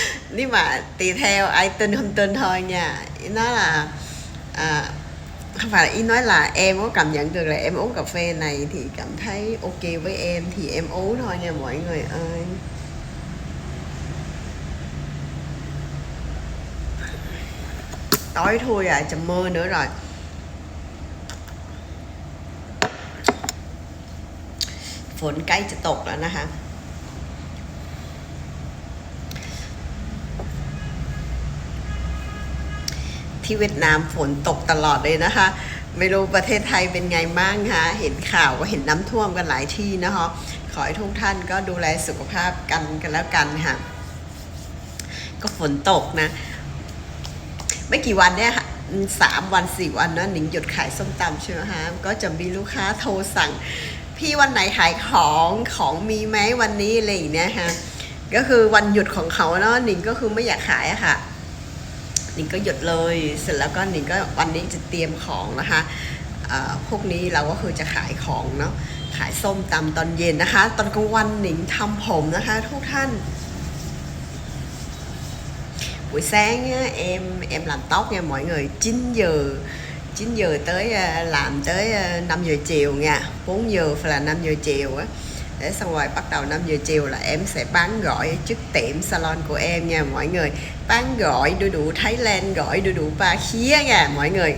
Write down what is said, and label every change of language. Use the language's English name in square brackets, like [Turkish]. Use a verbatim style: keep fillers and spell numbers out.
[Vietnamese] Nhưng mà tùy theo ai tin không tin thôi nha. Nó là à, không phải là ý nói là em có cảm nhận được là em uống cà phê này thì cảm thấy ok với em thì em uống thôi nha mọi người ơi. Tối thui à, trời mưa nữa rồi. [Thai] ฝนใกล้จะตกแล้วนะคะที่เวียดนามฝนตกตลอดเลยนะคะไม่รู้ประเทศไทยเป็นไงบ้างคะเห็นข่าวก็เห็นน้ำท่วมกันหลายที่นะคะขอให้ทุกท่านก็ดูแลสุขภาพกันกันแล้วกันค่ะ ก็ฝนตกนะไม่กี่วันเนี่ยค่ะสามวันสี่วันนะหนิงหยุดขายส้มตำใช่ไหมคะก็จะมีลูกค้าโทรสั่งพี่วันไหนขายของของมีไหมวันนี้อะไรอย่างเงี้ยฮะก็คือวันหยุดของเขาเนาะหนิงก็คือไม่อยากขายอะค่ะ หนิงก็หยุดเลยเสร็จแล้วก็หนิงก็วันนี้จะเตรียมของนะคะอ่าพวกนี้เราก็คือจะขายของเนาะขายส้มตำตอนเย็นนะคะตอนกลางวันหนิงทำผมนะคะทุกท่าน [Vietnamese] buổi sáng em em làm tóc nha mọi người. Chín giờ chín giờ tới làm tới năm giờ chiều nha, bốn giờ phải là năm giờ chiều á, để xong rồi bắt đầu năm giờ chiều là em sẽ bán gọi trước tiệm salon của em nha mọi người. Bán gọi đu đủ Thái Lan, gọi đu đủ ba khía nha mọi người.